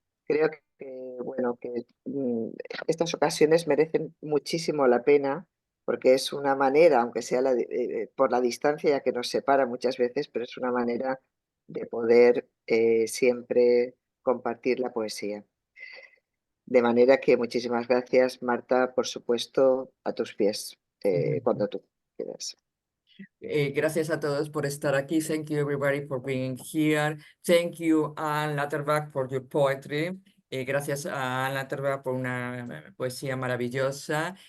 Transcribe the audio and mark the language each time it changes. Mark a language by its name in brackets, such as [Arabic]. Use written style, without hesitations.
[Spanish] Creo que, bueno, que estas ocasiones merecen muchísimo la pena, porque es una manera, aunque sea por la distancia ya que nos separa muchas veces, pero es una manera de poder siempre compartir la poesía. De manera que muchísimas gracias, Marta, por supuesto, a tus pies, cuando tú quieras. Gracias a todos por estar aquí. [English] Thank you everybody for being here. Thank you, Anne Latterbach, for your poetry. [Spanish] Gracias a Anne Latterbach por una poesía maravillosa.